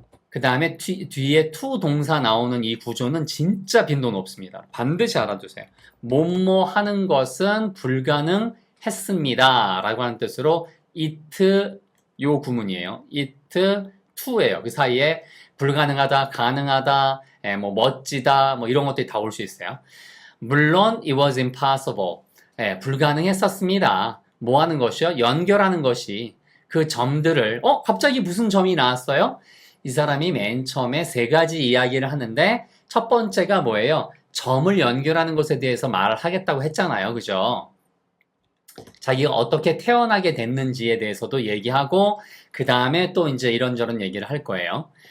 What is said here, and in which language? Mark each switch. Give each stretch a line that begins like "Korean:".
Korean: 그 다음에 뒤에 to 동사 나오는 이 구조는 진짜 빈도 높습니다. 반드시 알아두세요. 뭐뭐 하는 것은 불가능했습니다. 라고 하는 뜻으로 it 요 구문이에요. it to예요. 그 사이에 불가능하다, 가능하다, 뭐 멋지다, 뭐 이런 것들이 다 올 수 있어요.
English: 물론 it was impossible.
Korean: 불가능했었습니다. 뭐 하는 것이요? 연결하는 것이 그 점들을 갑자기 무슨 점이 나왔어요? 이 사람이 맨 처음에 세 가지 이야기를 하는데 첫 번째가 뭐예요? 점을 연결하는 것에 대해서 말을 하겠다고 했잖아요. 그죠? 자기가 어떻게 태어나게 됐는지에 대해서도 얘기하고 그 다음에 또 이제 이런저런 얘기를 할 거예요.